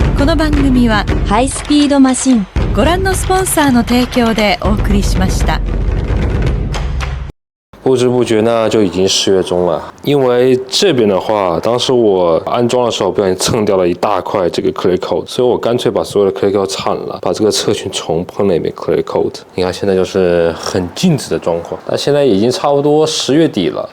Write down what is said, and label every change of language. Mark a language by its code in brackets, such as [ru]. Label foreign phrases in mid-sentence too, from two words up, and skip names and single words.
[ja] の番組はハイスピードマシンご覧のスポンサーの提供でお送りしました。 [zh] 不知不觉呢，就已经10月中了。因为这边的话，当时我安装的时候不小心蹭掉了一大块这个 [en] Clear Coat， [zh] 所以我干脆把所有的 [en] Clear Coat [zh] 铲了，把这个侧裙重喷了一遍 [en] Clear Coat。 [zh] 你看现在就是很静止的状况，但现在已经差不多10月底了。